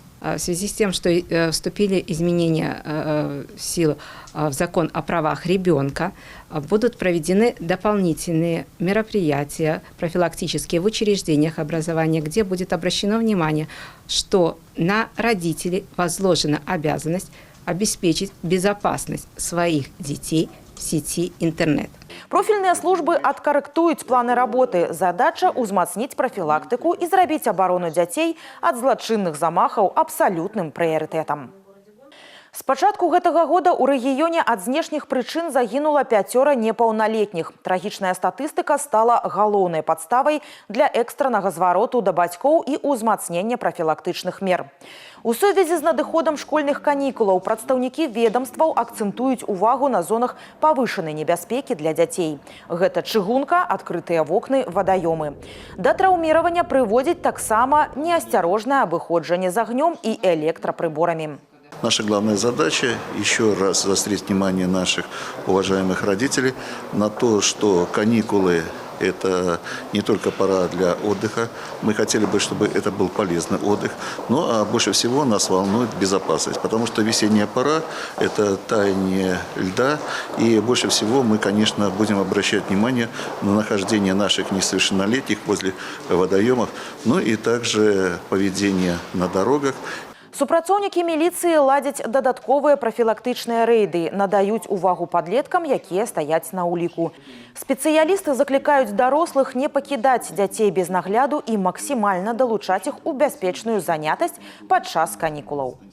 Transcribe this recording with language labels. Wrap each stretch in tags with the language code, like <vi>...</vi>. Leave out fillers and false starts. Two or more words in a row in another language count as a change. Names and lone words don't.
<ru>В связи с тем, что вступили изменения в силу в закон о правах ребенка, будут проведены дополнительные мероприятия профилактические в учреждениях образования, где будет обращено внимание, что на родителей возложена обязанность обеспечить безопасность своих детей в сети интернет.</ru> <be>Профільныя службы адкарэктуюць планы работы. Задача – узмацніць прафілактыку і зрабіць абарону дзяцей ад злачынных замахаў абсалютным прыярытэтам. З пачатку гэтага года ў рэгіёне ад знешніх прычын загінула 5 непаўналетніх. Трагічная статыстыка стала галоўнай падставай для экстраннага звароту да бацькоў і ўзмацнення прафілактычных мер. У сувязі з надыходам школьных канікулаў прадстаўнікі ведомстваў акцэнтуюць увагу на зонах павышанай небяспекі для дзяцей. Гэта чыгунка, адкрытыя вокны, вадаёмы. Да траўміравання прыводзіць таксама неасцярожнае абыходжанне з агнём і электрапрыборамі.</be> <ru>Наша главная задача – еще раз заострить внимание наших уважаемых родителей на то, что каникулы – это не только пора для отдыха. Мы хотели бы, чтобы это был полезный отдых. Но больше всего нас волнует безопасность, потому что весенняя пора – это таяние льда. И больше всего мы, конечно, будем обращать внимание на нахождение наших несовершеннолетних возле водоемов, ну и также поведение на дорогах.</ru> <be>Супрацоўнікі міліцыі ладзяць дадатковыя прафілактычныя рэйды, надаюць увагу падлеткам, якія стаяць на ўліку. Спецыялісты заклікаюць дарослых не пакідаць дзяцей без нагляду і максімальна далучаць іх у бяспечную занятасць падчас канікулаў.</be>